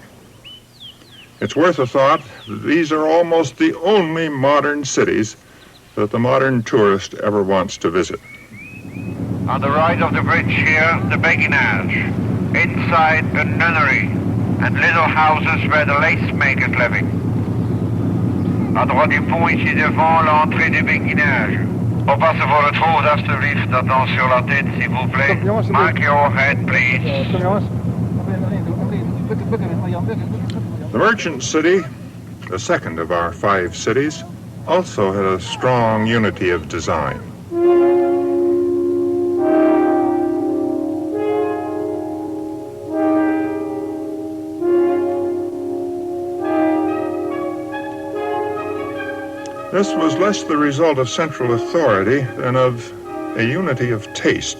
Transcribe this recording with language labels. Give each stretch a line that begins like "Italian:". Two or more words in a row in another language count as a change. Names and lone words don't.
English: It's worth a thought that these are almost the only modern cities that the modern tourist ever wants to visit. On the right of the bridge here, the Beguinage. Inside, a nunnery and little houses where the lace makers living.
French: À droite du pont, ici devant, l'entrée du béguinage.
Dutch: Oppassen voor het hoofd, alstublieft.
French: Attention la tête, s'il vous plaît.
English: Mark your head, please. The merchant city, the second of our 5 cities, also had a strong unity of design. This was less the result of central authority than of a unity of taste.